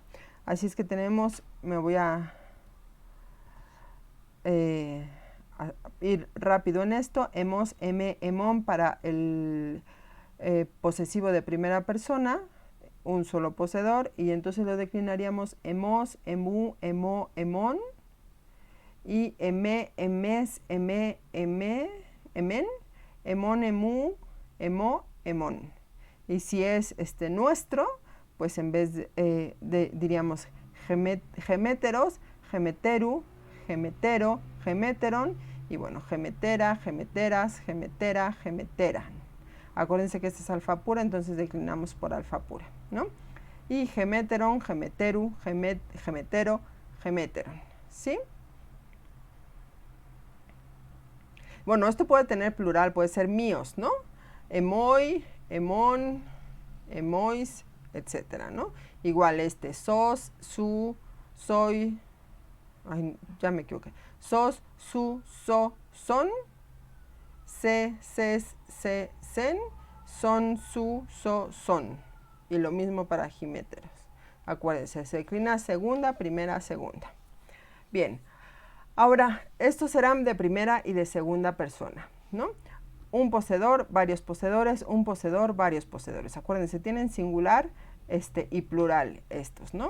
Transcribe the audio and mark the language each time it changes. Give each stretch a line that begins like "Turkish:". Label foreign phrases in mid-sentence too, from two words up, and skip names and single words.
Spanish: Así es que tenemos, me voy a ir rápido en esto,
Greek: ἐμός, ἐμόν
Spanish: para el posesivo de primera persona, un solo poseedor, y entonces lo declinaríamos hemos,
Greek: ἐμοῦ, ἐμῷ, ἐμόν, y ἐμή, ἐμῆς, ἐμῇ, ἐμῇ, ἐμήν, ἐμόν, ἐμοῦ, ἐμῷ, ἐμόν.
Spanish: Y si es nuestro, pues en vez diríamos
Greek: ἡμέτερος, ἡμετέρου, ἡμετέρῳ, ἡμέτερον,
Spanish: y bueno,
Greek: ἡμετέρα, ἡμετέρας, ἡμετέρᾳ, ἡμετέραν.
Spanish: Acuérdense que este es alfa pura, entonces declinamos por alfa pura, ¿no?
Greek: Y ἡμέτερον, ἡμετέρου, ἡμετέρῳ, ἡμέτερον,
Spanish: ¿sí? Bueno, esto puede tener plural, puede ser míos, ¿no?
Greek: ἐμοί, ἐμῶν, ἐμοῖς,
Spanish: etcétera, ¿no? Igual
Greek: σός, σοῦ, σῷ,
Spanish: ay, ya me equivoqué,
Greek: σός, σοῦ, σῷ, σόν, σή, σῆς, σῇ, σήν, σόν, σοῦ, σῷ, son.
Spanish: Y lo mismo para giméteros. Acuérdense, se declina segunda, primera, segunda. Bien, ahora estos serán de primera y de segunda persona, ¿no? Un poseedor, varios poseedores, un poseedor, varios poseedores. Acuérdense, tienen singular y plural estos, ¿no?